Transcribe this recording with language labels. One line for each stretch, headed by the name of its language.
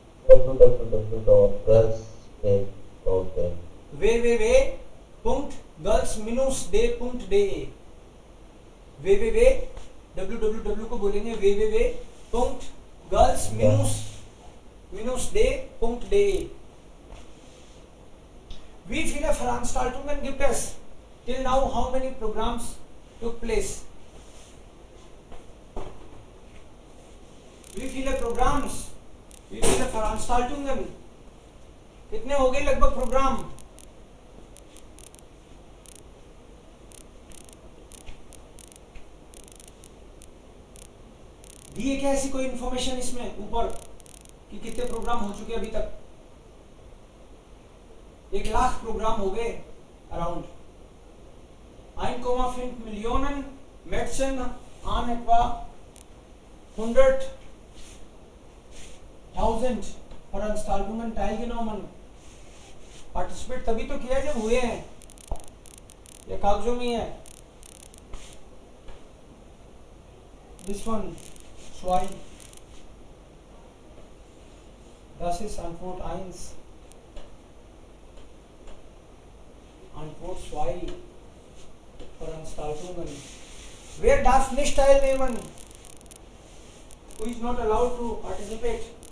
Hindi: www.girls-day.de, www को बोलेंगे www.girls-day.de।
German: Wie viele Veranstaltungen gibt es?
English: Till now how many programs took place?
German: Wie viele Programms? Wie viele Veranstaltungen?
Hindi: कितने हो गए लगभग programme? दिए क्या ऐसी कोई इंफॉर्मेशन इसमें ऊपर कि कितने प्रोग्राम हो चुके अभी तक? 1,00,000 प्रोग्राम हो गए around
German: 1,5 Millionen Menschen an etwa 100.000 Veranstaltungen teilgenommen.
Hindi: Participate तभी तो किया जब हुए हैं, ये कागजों में है.
English: This one, zwei.
German: Das ist Antwort 1. Antwort 2. Veranstaltungen. Wer darf nicht teilnehmen?
English: Who is not allowed to participate?